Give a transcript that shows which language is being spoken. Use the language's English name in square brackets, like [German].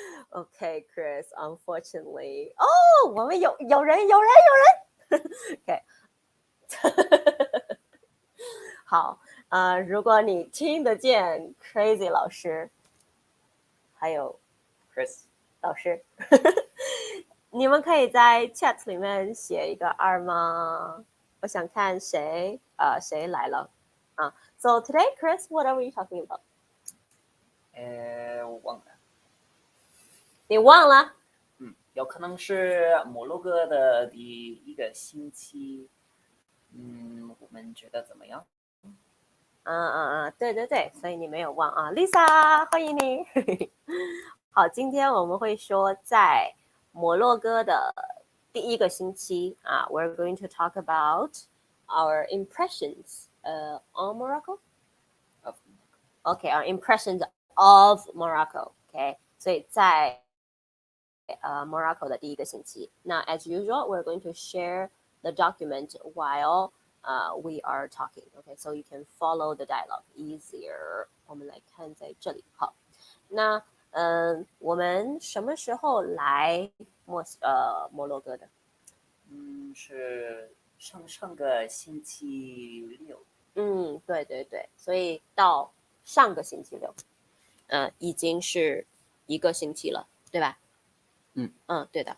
[English] Okay, Chris, unfortunately. [Chinese] 我们有人 OK 好，如果你听得见 Crazy 老师还有 Chris 老师你们可以在 chat 里面写一个2吗？我想看谁来了 [English] So today, Chris, what are we talking about? [Chinese] 我忘了。你忘了？有可能是摩洛哥的第一个星期。我们觉得怎么样？对，所以你没有忘啊 ，Lisa， 欢迎你。好，今天我们会说在摩洛哥的第一个星期 [English] we're going to talk about our impressions on Morocco. Okay, our impressions of Morocco. [Chinese] Okay, 所以在Morocco 的第一个星期。 [English] 那 as usual, we're going to share the document while we are talking. Okay, so you can follow the dialogue easier. [Chinese] 我们来看在这里。好，那我们什么时候来摩洛哥的？是上个星期六。对，所以到上个星期六，已经是一个星期了，对吧？对的。